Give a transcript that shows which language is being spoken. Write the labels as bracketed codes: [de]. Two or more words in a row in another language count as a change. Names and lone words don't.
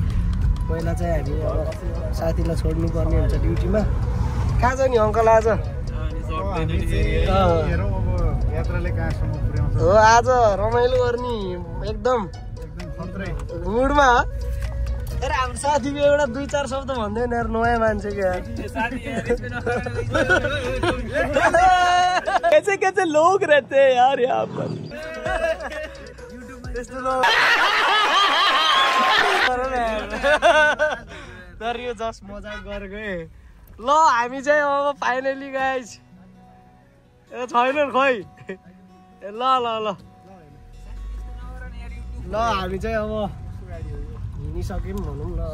[ne] पहिला चाहिँ हामी अब साथीलाई छोड्नु पर्ने हुन्छ ड्युटीमा। कहाँ जाने अङ्कल आज? हो आज रमाइलो गर्ने एकदम मुडमा। तर हाम्रो साथी एउटा 2-4 शब्द भन्दैन यार, नयाँ मान्छे क्या। [hi] कैसे लोग रहते हैं यार यहाँ पर। [ne] तर यो जस्ट मजाक गरेको। ल हामी चाहिँ अब [en] finally guys [ne] छैन खोइ। ल ल ल ल हामी चाहिँ अब हिँडिसक्यौँ भनौँ न।